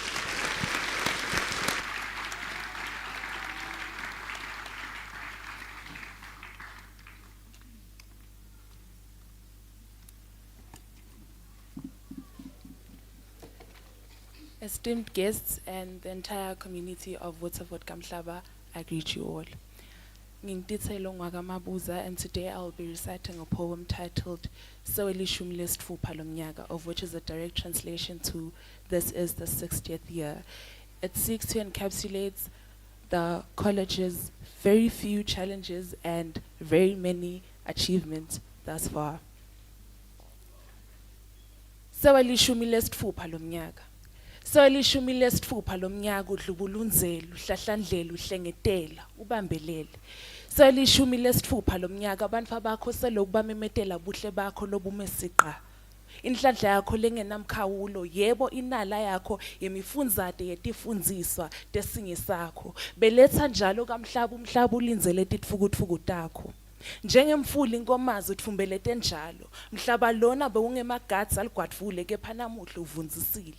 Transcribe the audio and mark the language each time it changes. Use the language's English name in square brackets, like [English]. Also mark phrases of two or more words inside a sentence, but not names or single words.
[English] Esteemed guests and the entire community of Waterford Kamhlaba, I greet you all. Ngintitselo Mabuza, and today I'll be reciting a poem titled Sewelishumi lesifupha lomnyaka, of which is a direct translation to This is the 60th year. It seeks to encapsulate the college's very few challenges and very many achievements thus far. [Swati] Sewelishumi lesifupha lomnyaka. Sewelishumi lesifupha lomnyaka udlubulunzela, uhlahlandlela, uhlengetela, ubambelele. Sewelishumi lesifupha lomnyaka abantu bakho selokhu bamemetela buhle bakho lobumesiqa. Inhlanhla yakho lengenamkhawulo, yebo inala yakho yemifunzate yetifundziswa tesingesakho. Beletha njalo kamhlaba umhlaba ulinzele titfukutfuku takho. Njengemfuli inkomazi utfumbelete njalo, mhlaba lona bewungemagats aligwadvule kepha namuhla uvunzisile.